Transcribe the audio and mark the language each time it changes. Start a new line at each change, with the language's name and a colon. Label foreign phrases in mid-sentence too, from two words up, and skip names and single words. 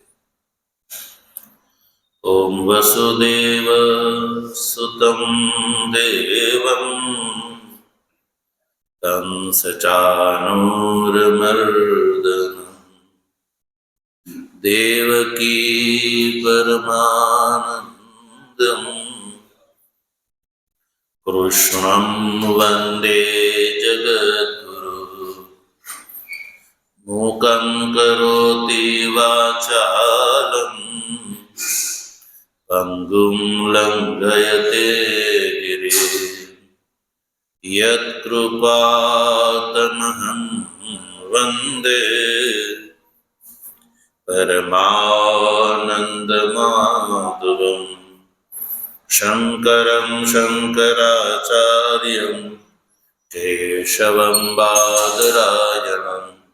Sanskrit: ઓમ વસુદેવ સુતમ દેવમ કંસચાનૂરમર્દનમ દેવકી પરમાનંદમ કૃષ્ણં વંદે જગદ્ગુરુ मूकं करोति वाचालं पङ्गुं लङ्घयते गिरिं यत्कृपातमहं वन्दे परमानन्दमाधवम् शङ्करं शङ्कराचार्यं केशवं बादरायणं